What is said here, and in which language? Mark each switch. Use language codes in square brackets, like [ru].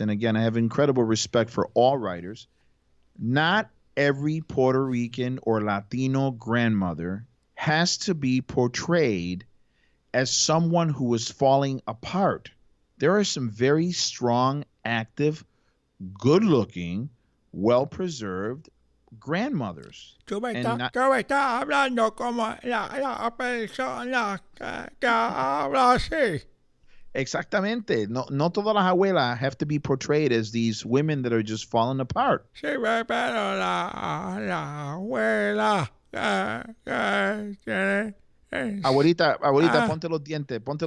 [en] And, again, I have incredible respect for all writers. Not every Puerto Rican or Latino grandmother has to be portrayed as someone who is falling apart. There are some very strong, active, good-looking, well-preserved grandmothers. [es] Tú me estás hablando como la persona que habla así. Exactamente. No todas las abuelas [en] have to be portrayed as these women that are just falling apart. [es] Sí, pero la abuela que tiene... Abuelita, ponte los dientes.